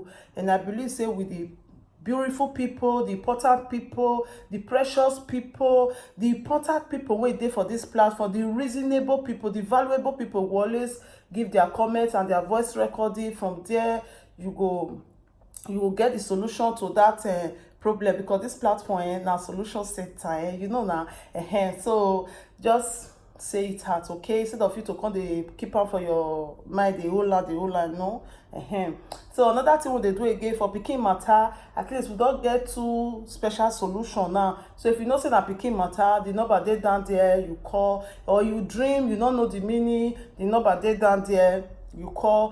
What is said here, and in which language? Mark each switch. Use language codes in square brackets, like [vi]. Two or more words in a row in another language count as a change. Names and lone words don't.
[pcm] And I believe say with the beautiful people, the important people, the precious people, the important people wey dey for this platform, the reasonable people, the valuable people will always give their comments and their voice recording. From there you will get the solution to that problem, because this platform na solution center, you know now. So just say it out, okay, instead of you to come dey keep am for your mind, the whole lot, no. So another thing we dey do again for pikin matter, at least we don get 2 special solution now. So if you know say na pikin matter, the number dey down there, you call. Or you dream, you don't know the meaning, the number dey down there, you call.